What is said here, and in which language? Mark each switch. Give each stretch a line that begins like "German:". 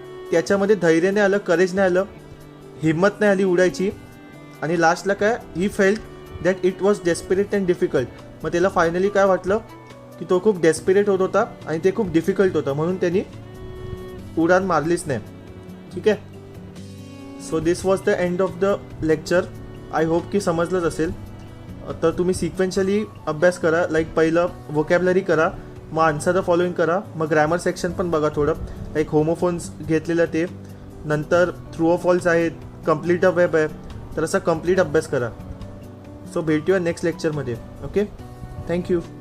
Marathi: त्याच्यामध्ये धैर्य नाही आलं, करेज नाही आलं, हिंमत नाही आली उडायची. आणि लास्टला काय,
English: He felt that it was desperate and difficult.
Marathi: मग त्याला फायनली काय वाटलं की तो खूप डेस्पिरेट होत होता आणि ते खूप डिफिकल्ट होतं, म्हणून त्यांनी उडान मारलीच नाही. ठीक आहे.
English: So this was the end of the lecture. I hope
Marathi: की समजलंच असेल. तर तुम्ही सिक्वेन्शियली अभ्यास करा. लाईक पहिलं व्होकॅबलरी करा, मग आन्सर द फॉलोइंग करा, मग ग्रॅमर सेक्शन पण बघा थोडं, लाईक होमोफोन्स घेतलेलं ते. नंतर थ्रू ऑफ ऑल्स आहेत, कम्प्लीट अ वेब आहे. तर असा कम्प्लीट अभ्यास करा. सो भेटूया नेक्स्ट लेक्चरमध्ये. ओके. थँक्यू.